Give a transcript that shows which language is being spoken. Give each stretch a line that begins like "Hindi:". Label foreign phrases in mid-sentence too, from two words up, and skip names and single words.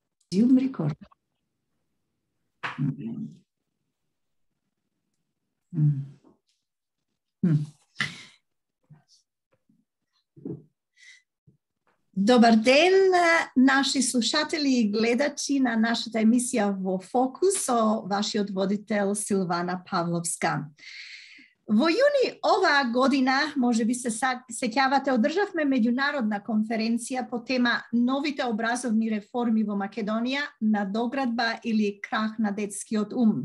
English: Zoom record.
Macedonian: Добар ден, наши слушатели и гледачи na našата емисија во Фокус со вашиот водител Силвана Павловска. Во јуни оваа година, може би се сеќавате, одржавме меѓународна конференција по тема новите образовни реформи во Македонија, надоградба или крах на детскиот ум.